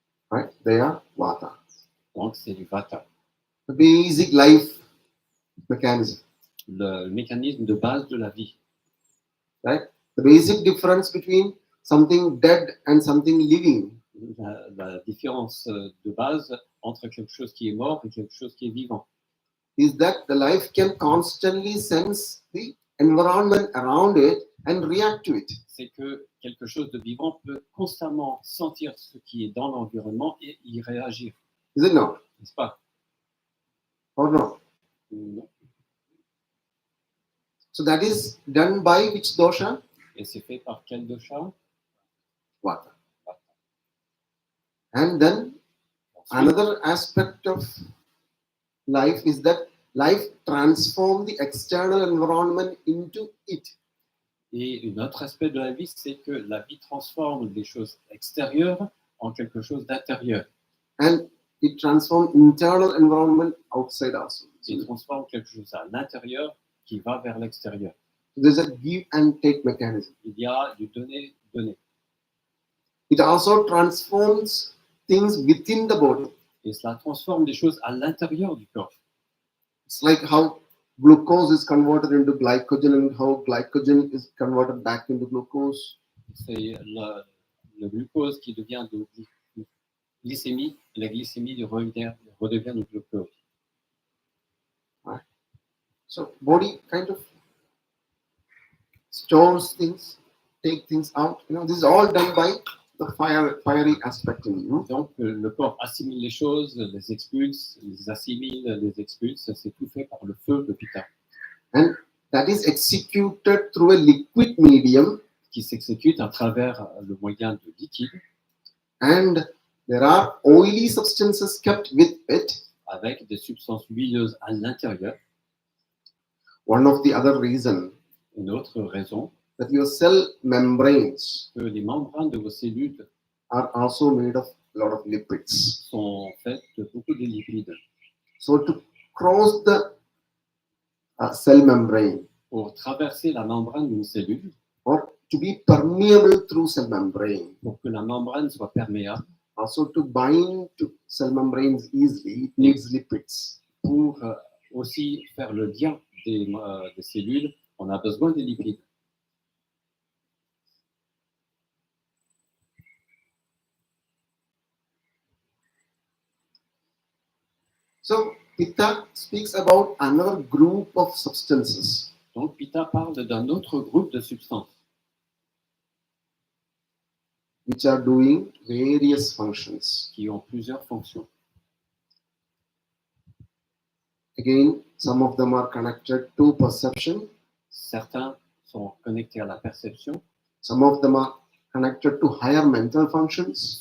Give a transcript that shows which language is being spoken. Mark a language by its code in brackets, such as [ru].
[en] Right? They are vata. [fr] Donc, c'est du vata, [en] The basic life mechanism. [fr] le mécanisme de base de la vie. [en] Right? The basic difference between something dead and something living [fr] La différence de base entre quelque chose qui est mort et quelque chose qui est vivant. [en] is that the life can constantly sense the environment around it and react to it. [fr] C'est que quelque chose de vivant peut constamment sentir ce qui est dans l'environnement et y réagir, [en] Is it not? [fr] n'est-ce pas? [en] Or not? [fr] Non. [en] So that is done by which dosha? [fr] Et c'est fait par quel dosha? [en] Vata. And then [fr] Ensuite, [en] another aspect of life is that life transforms the external environment into it. [fr] et un autre aspect de la vie, c'est que la vie transforme les choses extérieures en quelque chose d'intérieur [en] And it transforms internal environment outside also. [fr] et transforme quelque chose à l'intérieur qui va vers l'extérieur. [en] There's a give and take mechanism. [fr] Il y a du donner. [en] It also transforms things within the body. [fr] Et cela transforme des choses à l'intérieur du corps. [en] It's like how glucose is converted into glycogen and how glycogen is converted back into glucose. [fr] C'est le glucose qui devient de glycémie, et la glycémie redevient du glucose. [en] So body kind of stores things, take things out. This is all done by the fiery aspect in you. [fr] Donc le corps assimile les choses, les expulse, les assimile, les expulse. C'est tout fait par le feu de Pitta, [en] And that is executed through a liquid medium. [fr] qui s'exécute à travers le moyen de liquide, [en] And there are oily substances kept with it. [fr] avec des substances huileuses à l'intérieur. [en] One of the other reason [fr] Une autre raison, [en] that your cell membranes [fr] que les membranes de vos cellules [en] are also made of a lot of lipids. [fr] sont faites de beaucoup de lipides. [en] So to cross the cell membrane [fr] Pour traverser la membrane d'une cellule, [en] or to be permeable through cell membrane, [fr] pour que la membrane soit perméable, [en] also to bind to cell membranes easily, it needs lipids. [fr] pour aussi faire le lien des cellules, on a besoin des lipides. [en] So Pitta speaks about another group of substances [fr] Donc Pitta parle d'un autre groupe de substances [en] which are doing various functions. [fr] qui ont plusieurs fonctions. [en] Again, some of them are connected to perception, [fr] Certains sont connectés à la perception, [en] some of them are connected to higher mental functions,